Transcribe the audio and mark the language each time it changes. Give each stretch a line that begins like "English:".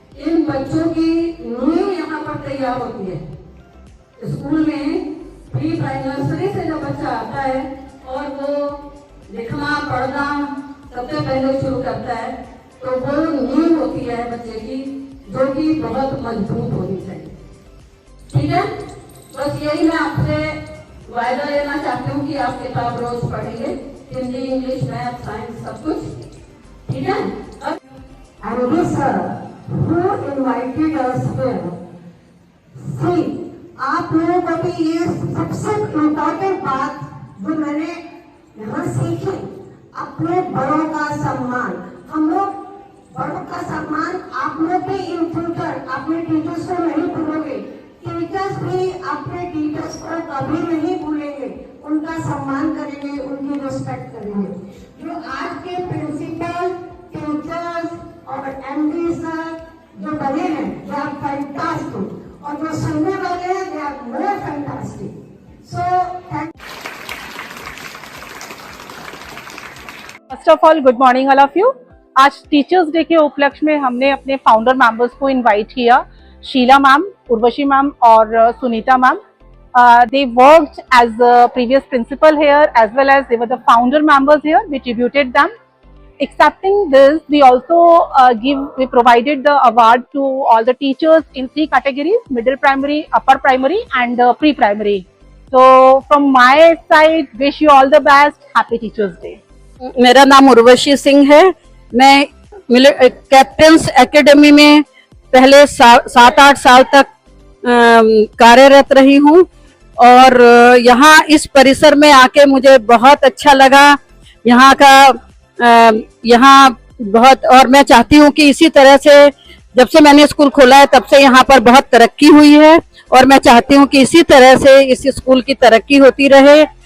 Hindi: इन बच्चों की नींव यहाँ पर तैयार होती है। स्कूल में प्री प्राइमरी से जब बच्चा आता है और वो लिखना पढ़ना सबसे पहले शुरू करता है, तो वो नींव होती है बच्चे की, जो कि बहुत मजबूत होनी चाहिए। ठीक है, बस यही मैं आपसे वायदा लेना चाहती हूँ कि आप किताब रोज पढ़ेंगे, हिंदी, इंग्लिश, मैथ, साइंस, सब कुछ। ठीक है।
English: And this sir, who invited us here?
Hindi: See, आप लोगों को भी ये सबसे इम्पोर्टेंट बात जो मैंने यहाँ सीखी, अपने बड़ों का सम्मान। हम लोग बड़ों का सम्मान, आप लोग भी
English: in future
Hindi: अपने टीचर्स को नहीं भूलोगे। टीचर्स भी अपने टीचर्स को कभी नहीं भूलेंगे, उनका सम्मान करेंगे, उनकी रिस्पेक्ट करेंगे। जो आज के प्रिंसिपल, टीचर्स और एमडी सर जो बने हैं,
English: they are fantastic,
Hindi: और जो सुनने वाले हैं,
English: They are more fantastic. So thank first of all, good morning all of you.
Hindi: आज टीचर्स डे के उपलक्ष्य में हमने अपने फाउंडर मेंबर्स को इनवाइट किया, शीला मैम, उर्वशी मैम और Sunita ma'am.
English: They worked as the previous principal here as well as they were the founder members here. We tributed them. Accepting this, we also we provided the award to all the teachers in 3 categories: middle primary, upper primary and pre-primary. So from my side, wish you all the best. Happy Teachers Day.
Hindi: मेरा नाम उर्वशी सिंह है। मैं captains academy में पहले 7-8 साल तक कार्यरत रही हूँ और यहाँ इस परिसर में आके मुझे बहुत अच्छा लगा। यहाँ का यहाँ बहुत, और मैं चाहती हूँ कि इसी तरह से जब से मैंने स्कूल खोला है तब से यहाँ पर बहुत तरक्की हुई है और मैं चाहती हूँ कि इसी तरह से इस स्कूल की तरक्की होती रहे।